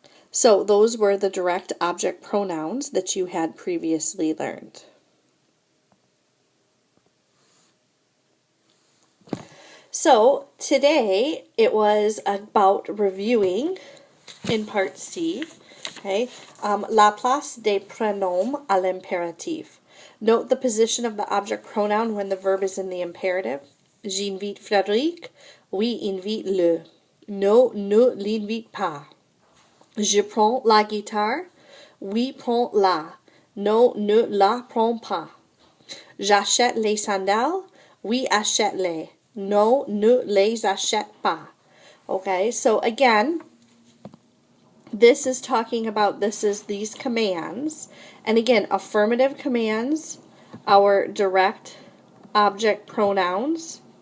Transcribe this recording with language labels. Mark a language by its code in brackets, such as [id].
[en] So those were the direct object pronouns that you had previously learned. So today it was about reviewing in part C. [fr] Okay, la place des prénoms à l'impératif. [en] Note the position of the object pronoun when the verb is in the imperative. [fr] J'invite Frédéric. Oui, invite le. No, ne l'invite pas. Je prends la guitare. Oui, prends la. No, ne la prends pas. J'achète les sandales. Oui, achète-les. No, ne les achète pas. [en] Okay, so again, this is talking about these commands. And again, affirmative commands, our direct object pronouns.